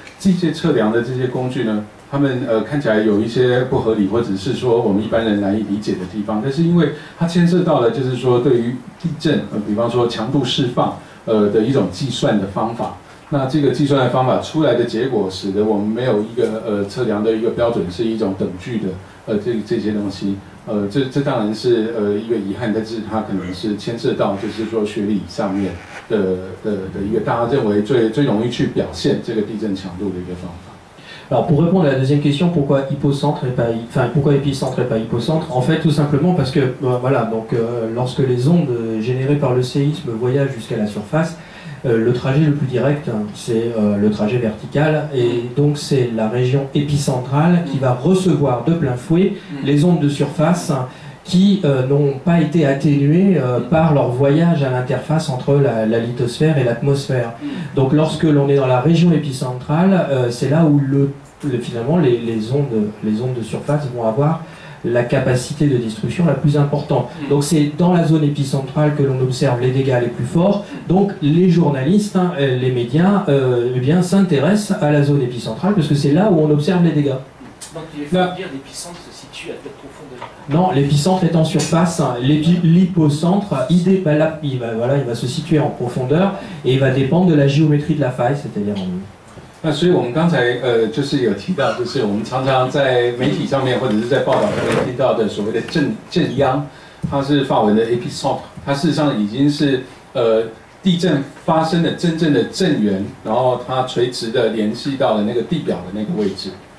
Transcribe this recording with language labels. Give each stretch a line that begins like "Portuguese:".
Chinese: 这些测量的这些工具呢，他们看起来有一些不合理，或者是说我们一般人难以理解的地方，但是因为它牵涉到了就是说对于地震比方说强度释放的一种计算的方法，那这个计算的方法出来的结果，使得我们没有一个测量的一个标准是一种等距的这些东西，这当然是一个遗憾，但是它可能是牵涉到就是说学理上面的一个大家认为最容易去表现这个地震强度的一个方法。
French: Alors pour répondre à la deuxième question, pourquoi épicentre et pas hypocentre? En fait, tout simplement parce que voilà, donc lorsque les ondes générées par le séisme voyagent jusqu'à la surface, le trajet le plus direct, c'est le trajet vertical, et donc c'est la région épicentrale qui va recevoir de plein fouet les ondes de surface qui n'ont pas été atténuées par leur voyage à l'interface entre la lithosphère et l'atmosphère. Donc lorsque l'on est dans la région épicentrale, c'est là où finalement les ondes de surface vont avoir la capacité de destruction la plus importante. Donc c'est dans la zone épicentrale que l'on observe les dégâts les plus forts. Donc les journalistes, les médias, eh bien, s'intéressent à la zone épicentrale parce que c'est là où on observe les dégâts. Donc il faut dire que l'épicentre se situe à quelle profondeur? Non, l'épicentre est en surface. L'hypocentre, il va se situer en profondeur et il va dépendre de la géométrie de la faille, c'est-à-dire en...
Chinese: 那所以我们刚才就是有提到，就是我们常常在媒体上面或者是在报道上面听到的所谓的震央，它是法文的 epicenter， 它事实上已经是地震发生的真正的震源，然后它垂直的联系到了那个地表的那个位置。